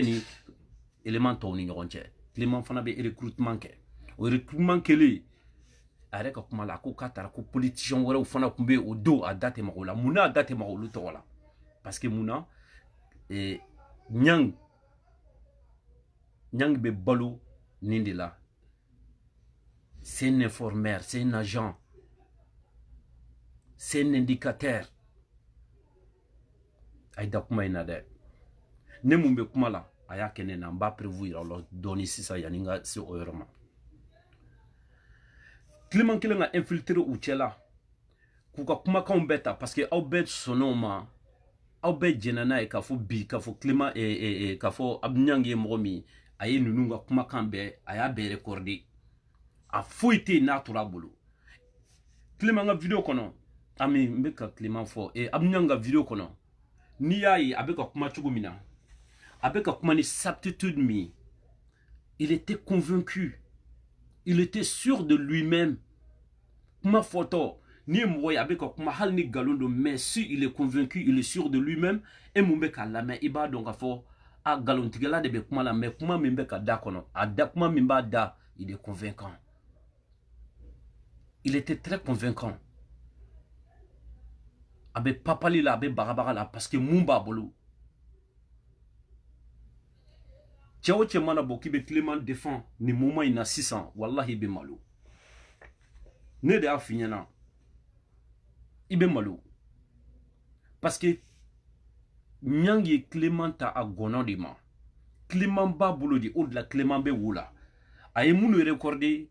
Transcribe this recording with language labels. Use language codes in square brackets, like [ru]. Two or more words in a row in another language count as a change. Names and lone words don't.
[bm] ni élément tɔw ni ɲɔgɔn cɛ Clément fana bɛ recrutement kɛ o recrutement kɛlen a yɛrɛ ka kuma la a ko k'a taara ko politicien wɛrɛw fana tun bɛ yen o don a da tɛ maga o la munna a da tɛ maga olu tɔgɔ la [fr] parce que [bm] munna Niang bɛ balo nin de la [fr] c'est un informeur c'est un agent c'est un indicateur [bm] a ye da kuma in na dɛ ne mun bɛ kuma la a y'a kɛ ne na n b'a prévu yira la dɔɔni sisan yanni n ka se o yɔrɔ ma Clément kelen ka infiltrer u cɛ la k'u ka kumakanw bɛɛ ta [fr] parce que [bm] aw bɛɛ sɔnn'o ma aw bɛɛ jɛnna n'a ye k'a fɔ bi k'a fɔ Clément k'a fɔ Abdou Niang ye mɔgɔ min a ye ninnu ka kumakan bɛɛ a y'a bɛɛ recorder a foyi tɛ yen n'a tora a bolo Clément ka vidéo kɔnɔ ami n bɛ ka Clément fɔ Abdou Niang ka vidéo kɔnɔ n'i y'a ye a bɛ ka kuma cogo min na a bɛ ka kuma ni certitude min [fr] il était convaincu il était sûr de lui-même [bm] kuma fɔtɔ ni mɔgɔ ye a bɛ ka kuma hali ni nkalon don [fr] mais si il est convaincu il est sûr de lui-même et [bm] mun bɛ k'a lamɛn i b'a dɔn k'a fɔ a nkalontigɛla de bɛ kuma la mais kuma min bɛ ka da kɔnɔ a da kuma min b'a da [fr] il est convaincant il était très convaincant [bm] a bɛ papali la a bɛ bagabaga la [fr] parce que [bm] mun b'a bolo cɛ o cɛ mana bɔ k'i bɛ Clément défend nin moment in na sisan wallahi i bɛ malo ne de y'a f'i ɲɛna i bɛ malo [fr] parce que [bm] Niang ye Clément ta a gɔnɔ de ma Clément b'a bolo de o de la Clément bɛ wo la a ye minnu recorder